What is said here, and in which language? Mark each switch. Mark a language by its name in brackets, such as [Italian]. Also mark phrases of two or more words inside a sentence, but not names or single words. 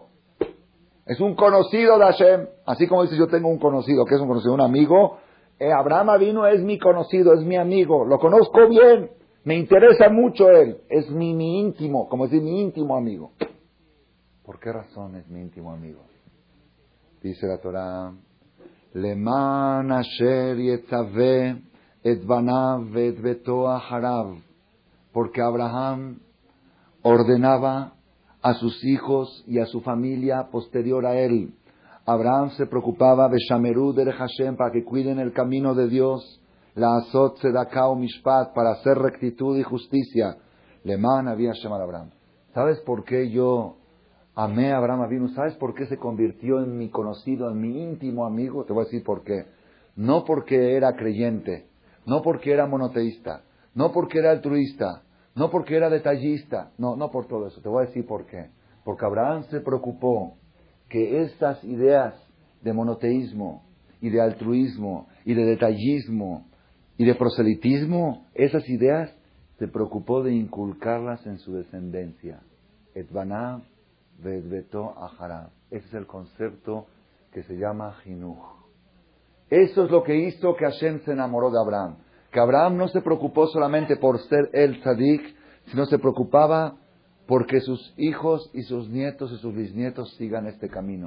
[Spanish] Es un conocido de Hashem. Así como dice yo tengo un conocido, ¿qué es un conocido? Un amigo. Abraham Avinu es mi conocido, es mi amigo. Lo conozco bien. Me interesa mucho él. Es mi íntimo, como decir mi íntimo amigo. ¿Por qué razón es mi íntimo amigo? Dice la Torah, [Hebrew] למען אשר יצוה את בניו ואת ביתו אחריו. [Spanish] Porque Abraham ordenaba a sus hijos y a su familia posterior a él. Abraham se preocupaba de [Hebrew] ושמרו דרך השם, [Spanish] para que cuiden el camino de Dios, [Hebrew] לעשות צדקה משפט, [Spanish] para hacer rectitud y justicia. [Hebrew] למען הביא ה' על אברהם. [Spanish] ¿Sabes por qué yo amé a Abraham Avinu? ¿Sabes por qué se convirtió en mi conocido, en mi íntimo amigo? Te voy a decir por qué. No porque era creyente, no porque era monoteísta, no porque era altruista, no porque era detallista, no por todo eso. Te voy a decir por qué. Porque Abraham se preocupó que estas ideas de monoteísmo y de altruismo y de detallismo y de proselitismo, esas ideas se preocupó de inculcarlas en su descendencia. [Hebrew] את בניו ואת ביתו אחריו. [Spanish] Ese es el concepto que se llama Jinuj. Eso es lo que hizo que Hashem se enamoró de Abraham. Que Abraham no se preocupó solamente por ser el tzadik, sino se preocupaba porque sus hijos y sus nietos y sus bisnietos sigan este camino.